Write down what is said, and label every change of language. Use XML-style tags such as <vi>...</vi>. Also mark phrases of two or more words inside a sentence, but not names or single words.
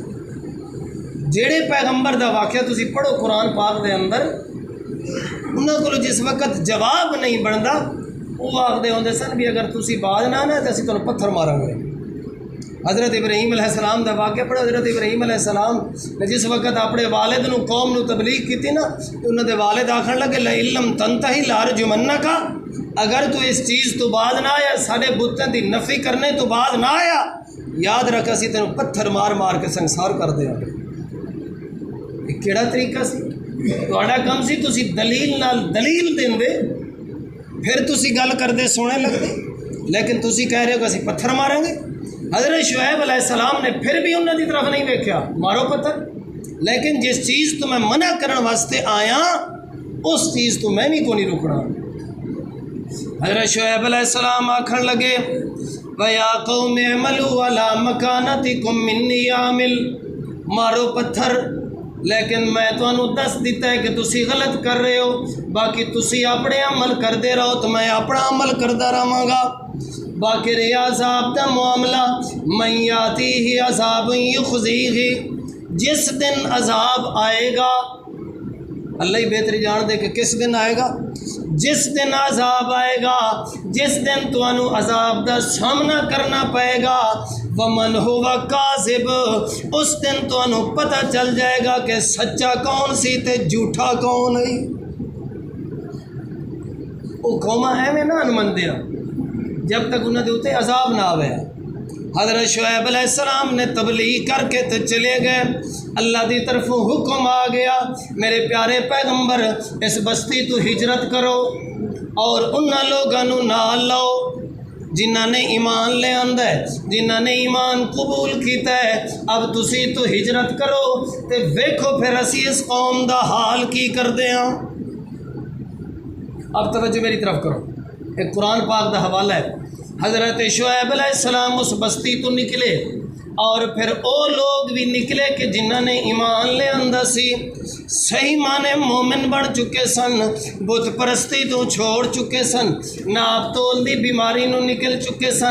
<pa>جیڑے پیغمبر دا واقعہ تسی پڑھو قرآن پاک دے اندر، انہاں کولو جس وقت جواب نہیں بندا وہ آکھدے ہوندے سن بھی اگر تسی باز نہ آنا تے اسی تانوں پتھر ماراں گے۔ حضرت ابراہیم علیہ السلام دا واقعہ پڑھو، حضرت ابراہیم علیہ السلام نے جس وقت اپنے والد نو قوم نو تبلیغ کیتی نا، انہاں دے والد آکھن لگے</pa> <ar>لَئِن لَّمْ تَنْتَهِ لَأَرْجُمَنَّكَ،</ar> <pa>اگر تو اس چیز تو باز نہ آیا، سارے بتوں دی نفی کرنے تو باز نہ آیا، یاد رکھ اسی تینوں پتھر مار مار کے سنسار کر دیا۔ یہ کیڑا طریقہ سی؟ تہاڈا کم سی تسی دلیل نال دلیل دیندے، پھر تسی گل کردے سونے لگدے، لیکن تسی کہہ رہے ہو کہ اسی پتھر ماریں گے۔ حضرت شعیب علیہ السلام نے پھر بھی</pa> <ur>انہوں کی طرف نہیں دیکھا،</ur> <pa>مارو پتھر، لیکن جس چیز تو میں منع کرنے واسطے آیا اس چیز تو میں بھی کو نہیں رکنا۔ حضرت شعیب علیہ السلام آکھن لگے</pa> <ar>وَيَا قَوْمِ اعْمَلُوا عَلَىٰ مَكَانَتِكُمْ مِنِّي عَامِلٌ،</ar> <pa>مارو پتھر، لیکن میں تانوں دس دیتا ہے کہ تسی غلط کر رہے ہو، باقی تسی اپنے عمل کردے رہو تو میں اپنا عمل کردا رہاں گا۔ باقی رہا عذاب دا معاملہ،</pa> <ar>مَن یَأْتِیہ عذاب یخزیہ،</ar> <pa>جس دن عذاب آئے گا، اللہ ہی بہتری جان دے کہ کس دن آئے گا، جس دن عذاب آئے گا، جس دن تانوں عذاب دا سامنا کرنا پائے گا،</pa> <ar>وَمَنْ هُوَ کاذب،</ar> <pa>اس دن تانوں پتہ چل جائے گا کہ سچا کون سی تے جھوٹا کون ہے۔ وہ قوماں ایویں نہ مندیا جب تک انہاں دے اوتے عذاب نہ آوے۔ حضرت شعیب علیہ السلام نے تبلیغ کر کے تو چلے گئے، اللہ دی طرفوں حکم آ گیا میرے پیارے پیغمبر اس بستی تو ہجرت کرو اور انہاں لوگوں نال لاؤ جنہاں نے ایمان لے آندا ہے، جنہاں نے ایمان قبول کیتا ہے۔ اب تسی تو ہجرت کرو تے ویکھو پھر اسی اس قوم دا حال کی کردے ہاں۔ اب توجہ میری طرف کرو، ایک قرآن پاک دا حوالہ ہے۔ حضرت شعیب علیہ السلام اس بستی تو نکلے اور پھر او لوگ بھی نکلے کہ جنہاں نے ایمان لے آندا سی، صحیح معنی مومن بن چکے سن، بت پرستی تو چھوڑ چکے سن، ناپ تول دی بیماری نو نکل چکے سن۔</pa>